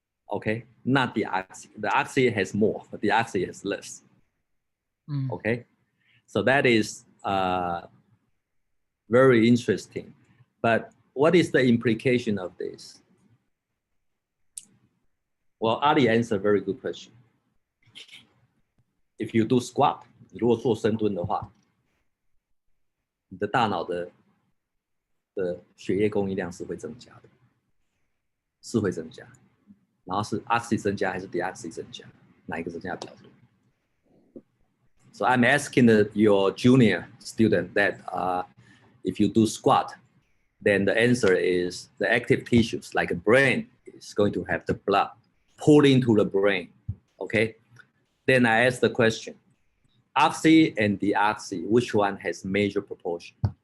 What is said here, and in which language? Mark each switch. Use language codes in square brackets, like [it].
[en] Okay, not the oxy. The oxy has more, but the oxy has less. Okay, so that is very interesting. But what is the implication of this? Well, Ali answered a very good question. If you do squat, [zh] 如果做深蹲的话，你的大脑的血液供应量是会增加的，是会增加。然后是 oxy 增加还是 deoxy 增加，哪一个增加比较多？ [en] So I'm asking your junior student that if you do squat, then the answer is the active tissues like a brain is going to have the blood pulled into the brain. Okay. Then I ask the question, oxy and deoxy, which one has major proportion?